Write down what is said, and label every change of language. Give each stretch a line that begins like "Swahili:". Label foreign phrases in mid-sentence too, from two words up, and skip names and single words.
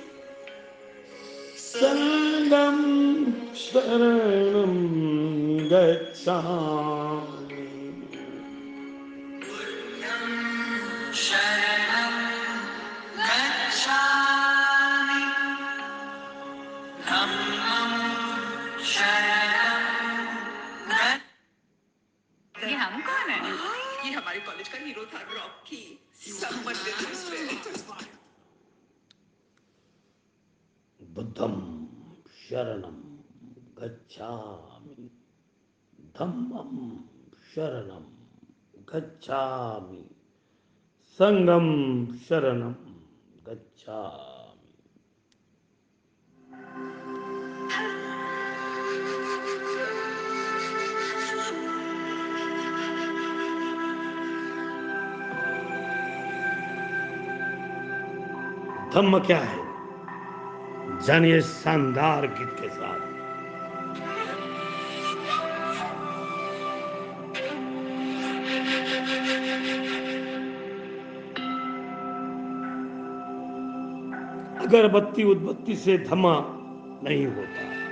Pali: संघं शरणं गच्छामि। बुद्धं शरणं गच्छामि। धम्मं शरणं
Hindi: ये हम कौन है? ये हमारे कॉलेज का हीरो था, रॉकी। सब बनते थे उसमें।
Pali: बुद्धं शरणं गच्छामि। धम्मं शरणं गच्छामि। संघं शरणं गच्छामि।
Hindi: धम्म क्या है, जानिए शानदार गीत के साथ। अगरबत्ती उदबत्ती से धम्म नहीं होता।